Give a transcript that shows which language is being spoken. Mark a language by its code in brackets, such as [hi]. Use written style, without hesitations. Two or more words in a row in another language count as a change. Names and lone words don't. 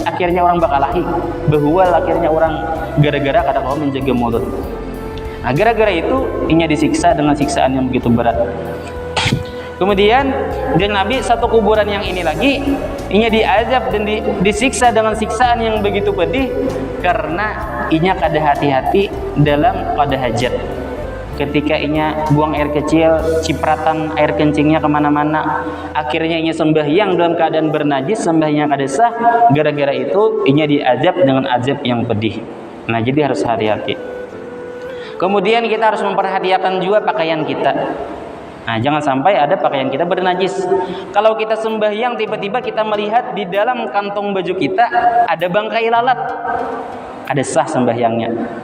[bjn] Akhirnya orang bakal lahi. Behual akhirnya orang gara-gara kada mau menjaga mulut. Nah, gara-gara itu inya disiksa dengan siksaan yang begitu berat. Kemudian dan Nabi satu kuburan yang ini lagi inya diazab dan disiksa dengan siksaan yang begitu pedih karena inya kada hati-hati dalam pada hajat. Ketika inya buang air kecil, cipratan air kencingnya kemana-mana, akhirnya inya sembahyang dalam keadaan bernajis, sembahyang kada sah. Gara-gara itu inya diazab dengan azab yang pedih. Nah, jadi harus hati-hati. Kemudian kita harus memperhatikan juga pakaian kita. Nah, jangan sampai ada pakaian kita bernajis. Kalau kita sembahyang tiba-tiba kita melihat di dalam kantong baju kita ada bangkai lalat, ada sah sembahyangnya.